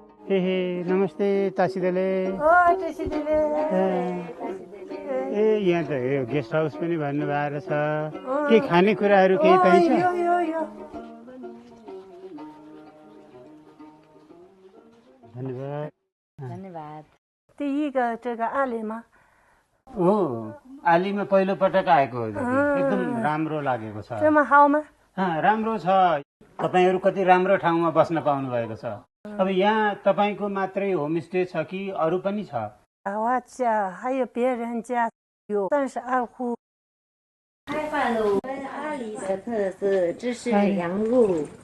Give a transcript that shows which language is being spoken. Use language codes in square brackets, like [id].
[ne] Hey, namaste, तासिदेले। ए यहाँ त guest house पनि भन्नुभएको छ। के खाने कुराहरू केही पाइन्छ? धन्यवाद। धन्यवाद। [zh] 第一个这个阿里吗？ [ne] ओ आलीमा पहिलो पटक आएको हो दिदी। एकदम राम्रो लागेको छ। [zh] 这么好吗？ [ne] राम्रो छ। तपाईहरु कति राम्रो ठाउँमा बस्न पाउनु भएको छ। अब यहाँ तपाईको मात्रै होमस्टे छ कि अरु पनि छ? [zh] 我家还有别人家有32户。开饭了，我们阿里的特色就是羊肉。